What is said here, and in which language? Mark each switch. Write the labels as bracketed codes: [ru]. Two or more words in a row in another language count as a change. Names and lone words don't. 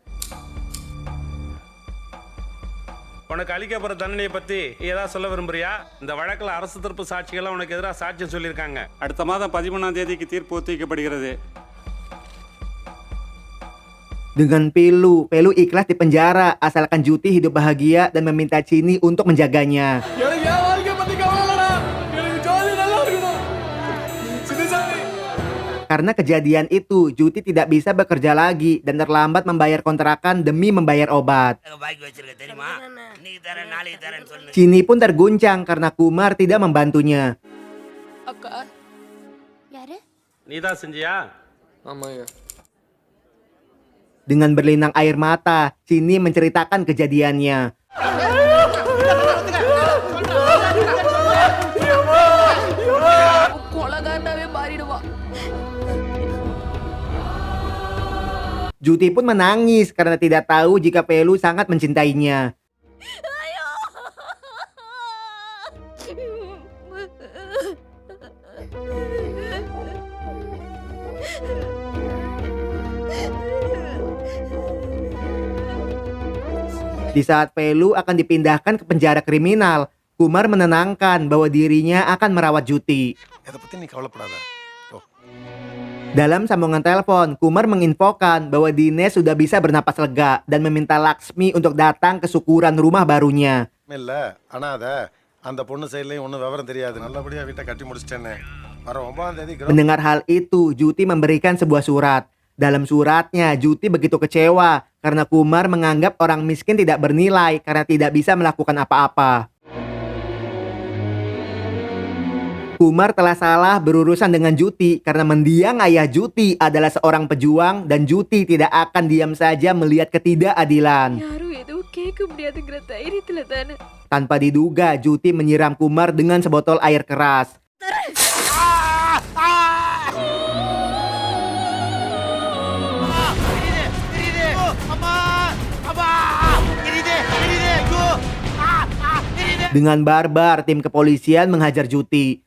[ta] உனக்கு அளிக்கப்படுற தண்டனையை பத்தி ஏதாவது சொல்ல விரும்புறியா? இந்த வழக்குல அரசு தரப்பு சாட்சிகள் உனக்கு எதிராக சாட்சியம் சொல்லியிருக்காங்க. அடுத்த மாதம் 11ஆம் தேதிக்கு தீர்ப்பு ஒத்திவைக்கப்படுகிறது. [id] Dengan Velu ikhlas di penjara asalkan Juti hidup bahagia dan meminta Chini untuk menjaganya. [ta] எனக்கு என் வாழ்க்கை பத்தி கவலை இல்லடா. எனக்கு ஜாலி நல்லா இருக்கணும். சின்னசாமி. [id] Karena kejadian itu, Juti tidak bisa bekerja lagi dan terlambat membayar kontrakan demi membayar obat. Chini pun terguncang karena Kumar tidak membantunya. [ta] அக்கா யாரு? நீதான் செஞ்சியா? ஆமாங்க. [id] Dengan berlinang air mata, Chini menceritakan kejadiannya. [ta] கொலகாண்டாவே மாறிடுவான். [id] Juti pun menangis karena tidak tahu jika Velu sangat mencintainya. Di saat Velu akan dipindahkan ke penjara kriminal, Kumar menenangkan bahwa dirinya akan merawat Juti. [ta] இதை பத்தி நீ கவலைப்படாத. ஓ. [id] Dalam sambungan telepon, Kumar menginfokan bahwa Dines sudah bisa bernapas lega dan meminta Laksmi untuk datang ke syukuran rumah barunya. [ta] இல்ல அனாத அந்த பொண்ணு சைட்லயும் ஒன்றும் விவரம் தெரியாது. நல்லபடியா வீட்டை கட்டி முடிச்சிட்டேன்னு. வர 9ஆம் தேதி [id] Mendengar hal itu, Juti memberikan sebuah surat. Dalam suratnya, Juti begitu kecewa karena Kumar menganggap orang miskin tidak bernilai karena tidak bisa melakukan apa-apa. Kumar telah salah berurusan dengan Juti karena mendiang ayah Juti adalah seorang pejuang dan Juti tidak akan diam saja melihat ketidakadilan. [ta] யாரும் எதுவும் கேட்க முடியாதுங்கிற தைரியத்துல தானே. [id] Tanpa diduga, Juti menyiram Kumar dengan sebotol air keras. Dengan barbar, tim kepolisian menghajar Juti.